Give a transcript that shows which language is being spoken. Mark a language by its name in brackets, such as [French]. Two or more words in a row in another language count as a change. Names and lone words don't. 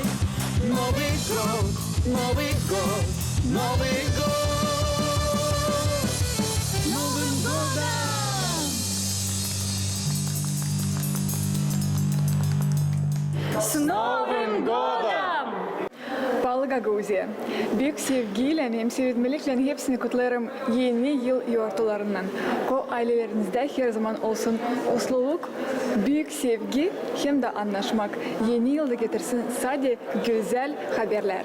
[Russian] Новый год, Новый год, Новый год. Новым годом! С Новым годом! [Gagauz] Pahalı Gagauzya, büyük sevgiyle hem sevimlilikle hepsini kutlarım yeni yıl yortularından. Ko ailelerinizde her zaman olsun mutluluk, büyük sevgi hem de anlaşmak. Yeni yılda getirsin sadece güzel haberler.